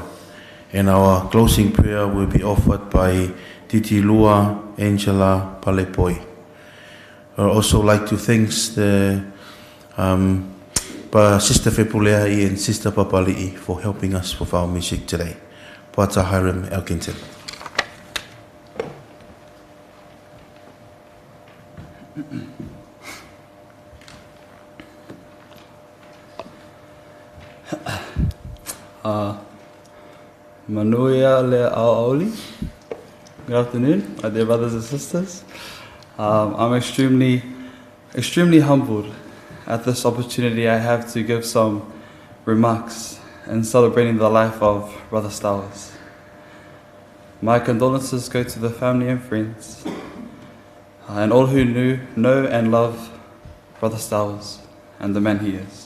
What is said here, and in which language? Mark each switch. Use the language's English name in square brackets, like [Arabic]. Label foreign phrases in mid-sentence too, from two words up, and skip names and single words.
[English] And our closing prayer will be offered by Titi Lua Angela Palepoi. I would also like to thank the Sister Fepulea and Sister Papali'i for helping us with our music today. Pata Hiram Elkington. [Samoan] Manuia le aoli. [English] Good afternoon, my dear brothers and sisters. I'm extremely humbled at this opportunity I have to give some remarks in celebrating the life of Brother Stowers. My condolences go to the family and friends and all who know and love Brother Stowers and the man he is.